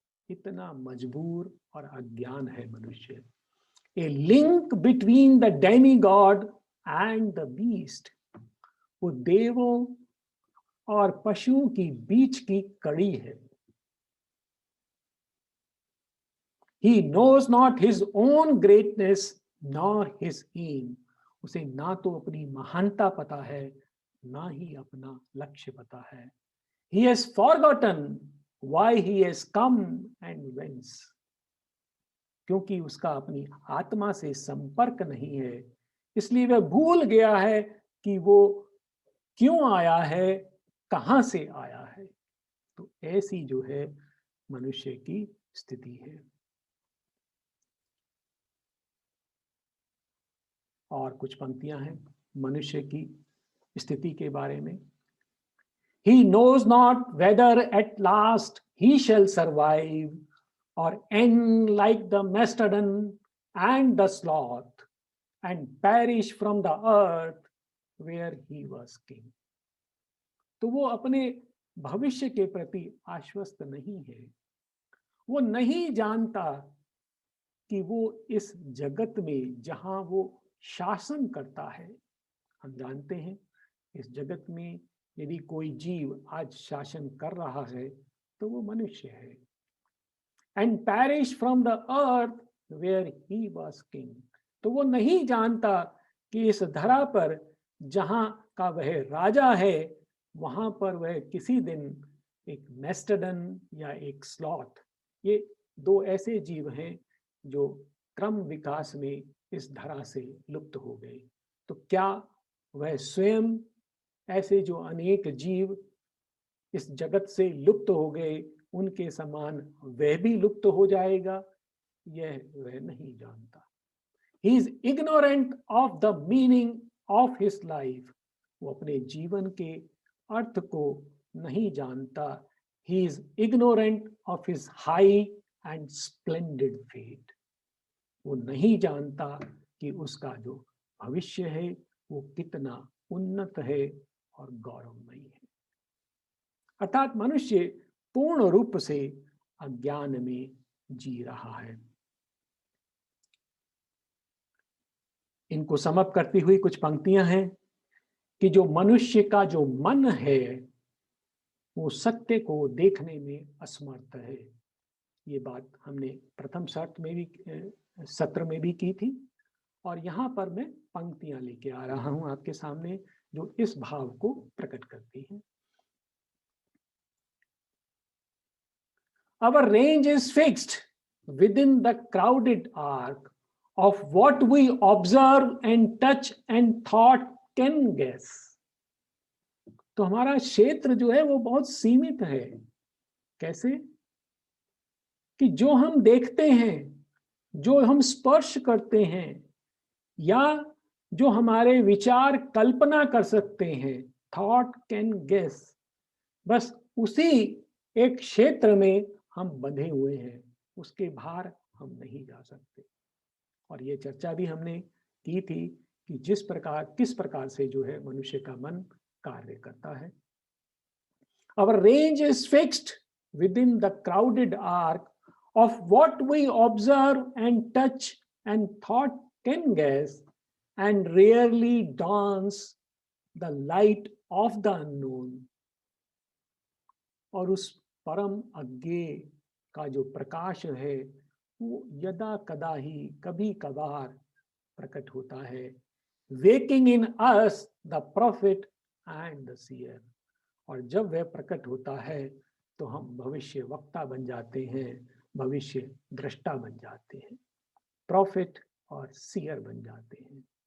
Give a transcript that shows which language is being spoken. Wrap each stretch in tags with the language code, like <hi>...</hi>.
<hi>इतना मजबूर और अज्ञान है मनुष्य।</hi> <en>A link between the demigod and the beast.</en> <hi>वो देवों और पशुओं की बीच की कड़ी है।</hi> <en>He knows not his own greatness nor his aim.</en> <hi>उसे ना तो अपनी महानता पता है, ना ही अपना लक्ष्य पता है।</hi> <en>He has forgotten why he has come and whence.</en> <hi>क्योंकि उसका अपनी आत्मा से संपर्क नहीं है, इसलिए वह भूल गया है कि वो क्यों आया है, कहां से आया है। तो ऐसी जो है मनुष्य की स्थिति है। और कुछ पंक्तियां हैं मनुष्य की स्थिति के बारे में।</hi> <en>He knows not whether at last he shall survive or end like the mastodon and the sloth and perish from the earth where he was king.</en> <hi>तो वो अपने भविष्य के प्रति आश्वस्त नहीं है। वो नहीं जानता कि वो इस जगत में जहां वो शासन करता है, हम जानते हैं इस जगत में यदि कोई जीव आज शासन कर रहा है तो वो मनुष्य है।</hi> <en>And perish from the earth where he was king.</en> <hi>तो वो नहीं जानता कि इस धरा पर जहां का वह राजा है वहां पर वह किसी दिन एक मेस्टडन या एक स्लॉथ, ये दो ऐसे जीव हैं जो क्रम विकास में इस धरा से लुप्त हो गए। तो क्या वह स्वयं ऐसे जो अनेक जीव इस जगत से लुप्त हो गए उनके समान वह भी लुप्त हो जाएगा? यह वह नहीं जानता।</hi> <en>He is ignorant of the meaning of his life.</en> <hi>वो अपने जीवन के अर्थ को नहीं जानता।</hi> <en>He is ignorant of his high and splendid fate.</en> <hi>वो नहीं जानता कि उसका जो भविष्य है वो कितना उन्नत है और गौरवमयी है। अर्थात मनुष्य पूर्ण रूप से अज्ञान में जी रहा है। इनको समअप करती हुई कुछ पंक्तियां हैं कि जो मनुष्य का जो मन है वो सत्य को देखने में असमर्थ है। ये बात हमने प्रथम सत्र में भी की थी, और यहाँ पर मैं पंक्तियां लेके आ रहा हूं आपके सामने जो इस भाव को प्रकट करती हैं।</hi> <en>Our range is fixed within the crowded arc of what we observe and touch and thought can guess.</en> <hi>तो हमारा क्षेत्र जो है वो बहुत सीमित है। कैसे? कि जो हम देखते हैं, जो हम स्पर्श करते हैं, या जो हमारे विचार कल्पना कर सकते हैं,</hi> <en>thought can guess,</en> <hi>बस उसी एक क्षेत्र में हम बंधे हुए हैं, उसके बाहर हम नहीं जा सकते। और ये चर्चा भी हमने की थी कि किस प्रकार से जो है मनुष्य का मन कार्य करता है।</hi> <en>Our range is fixed within the crowded arc of what we observe and touch and thought can guess, and rarely dawns the light of the unknown.</en> <hi>और उस परम अज्ञेय का जो प्रकाश है वो यदा कदा ही कभी कभार प्रकट होता है।</hi> <en>Waking in us the prophet and the seer.</en> <hi>और जब वह प्रकट होता है तो हम भविष्य वक्ता बन जाते हैं, भविष्य दृष्टा बन जाते हैं, प्रॉफिट और सीयर बन जाते हैं।</hi>